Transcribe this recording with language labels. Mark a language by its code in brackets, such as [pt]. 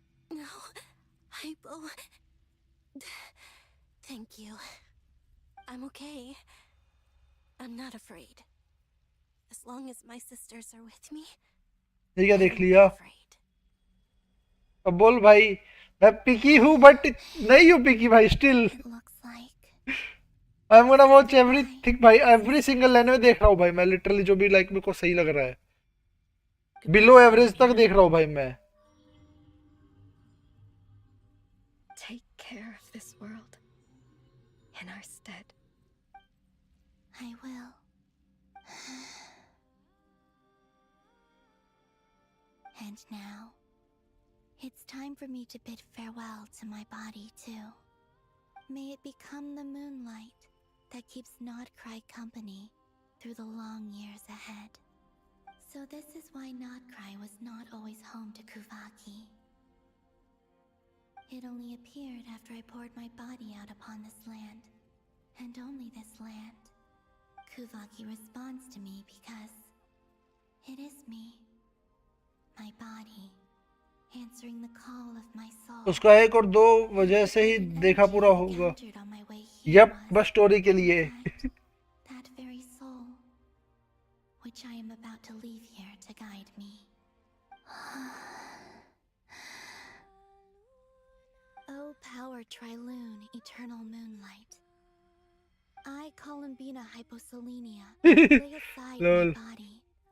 [en] No, Hypo. Thank you. I'm okay. I'm not afraid. As long as my sisters are with me. [hi] ये क्या देख लिया? अब बोल भाई, मैं पिकी हूँ बट नहीं हूँ पिकी भाई, [en] still I am gonna watch everything [hi] भाई, एवरी सिंगल एनिमे देख रहा हूँ भाई मैं, लिटरली जो भी लाइक मेरे को सही लग रहा है, बिलो एवरेज तक देख रहा हूँ भाई मैं। [en] Take care of this world in our stead. I will. And now, it's time for me to bid farewell to my body too. May it become the moonlight that keeps Nod-Krai company through the long years ahead. So this is why Nod-Krai was not always home to Kuvaki. It only appeared after I poured my body out upon this land, and only this land. Kuvaki responds to me because it is me, my body, answering the call of my soul. [hi] उसका एक और दो वजह से ही देखा पूरा होगा। Yup, बस स्टोरी के लिए। [en] That very soul, which I am about to leave here to guide me. O power Triloon, eternal moonlight. I, Columbina Hyposelenia, lay aside my body.